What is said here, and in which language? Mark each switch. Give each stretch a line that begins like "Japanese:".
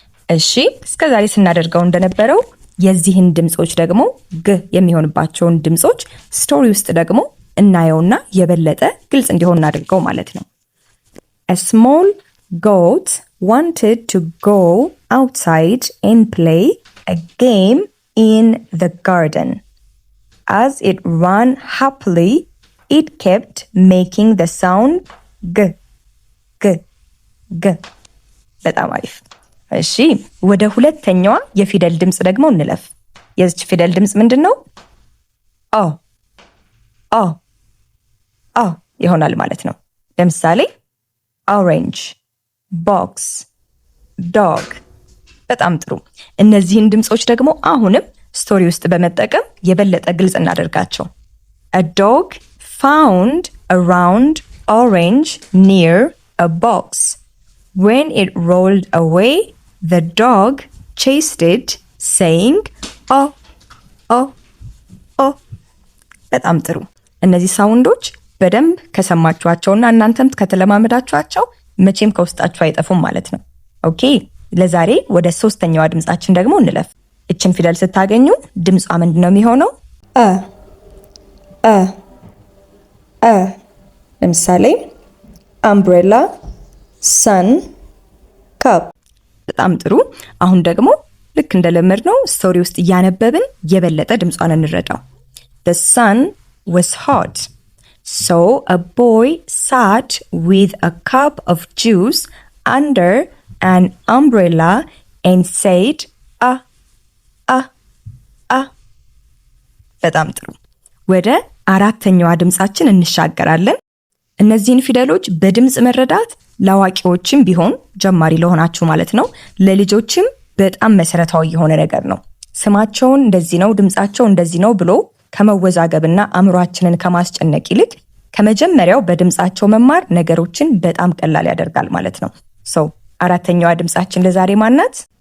Amharic: እሺ እስከዛሬ ስናደርገው እንደነበረው የዚህን ድምጾች ደግሞ ግ የሚሆንባቸውን ድምጾች ስቶሪ ውስጥ ደግሞ እናየውና የበለጠ ግልጽ እንዲሆን እናድርገው ማለት ነው።
English: A small goat wanted to go outside and play a game in the garden. As it ran happily, it kept making the sound g, g, g.
Amharic: በጣም አሪፍ። እሺ ወደ ሁለተኛዋ የፊደል ድምጽ ደግሞ እንለፍ። የዚች ፊደል ድምጽ ምንድነው? ኦ ኦ ኦ ይሆናል ማለት ነው። ለምሳሌ
English: orange, box, dog።
Amharic: በጣም ጥሩ። እነዚህን ድምጾች ደግሞ አሁንም ስቶሪ ውስጥ በመጠቀም የበለጠ ግልጽ እናደርጋቸው።
English: A dog found a round orange near a box. When it rolled away, the dog chased it, saying, "Oh, oh, oh."
Amharic: በጣም ጥሩ። እነዚህ ሳውንዶች በደንብ ከሰማችኋቸውና እናንተም ከተለማመዳችኋቸው መቼም ከውስጣችሁ አይጠፉም ማለት ነው። ኦኬ ለዛሬ ወደ 3ኛዋ ድምጻችን ደግሞ እንለፍ። እችን ፊደል ስታገኙ ድምጿ ምንድነው የሚሆነው? አ ለምሳሌ
English: umbrella, sun, cup።
Amharic: በጣም ጥሩ። አሁን ደግሞ ልክ እንደለመድነው ስቶሪ ውስጥ እያነበብን የበለጠ ድምጿን እንረዳው።
English: The sun was hot. So a boy sat with a cup of juice under an umbrella and said, "Ah, ah, ah."
Amharic: በጣም ጥሩ። ወደ 4ኛዋ ድምጻችን እንሻገራለን። እነዚህን ፊደሎች በድምጽ መረዳት ለአዋቂዎችም ቢሆን ጀማሪ ለሆናችሁ ማለት ነው፣ ለልጆችም በጣም መሰረታዊ የሆነ ነገር ነው። ስማቸውን እንደዚህ ነው፣ ድምጻቸው እንደዚህ ነው ብሎ ከመወዛገብና አእምሯችንን ከማስጨነቅ ይልቅ ከመጀመሪያው በድምጻቸው መማር ነገሮችን በጣም ቀላል ያደርጋል ማለት ነው። ሶ 4ኛዋ ድምጻችን ለዛሬ ማናት?